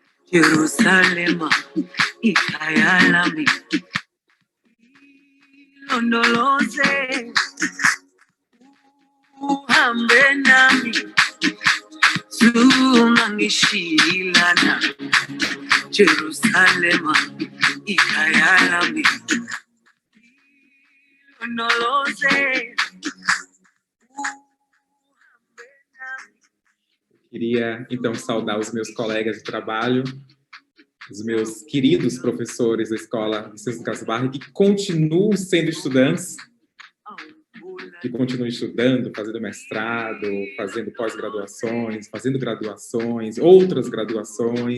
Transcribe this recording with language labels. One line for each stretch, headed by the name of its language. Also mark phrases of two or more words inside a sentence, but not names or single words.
Zulu: Jerusalema ikayalami londoloze uhambe nami zungangishilana Jerusalema ikayalami londoloze.
Portuguese: Queria, então, saudar os meus colegas de trabalho, os meus queridos professores da Escola Vicêncio Lucas Barra, que continuam sendo estudantes, que continuam estudando, fazendo mestrado, fazendo pós-graduações, fazendo graduações, outras graduações.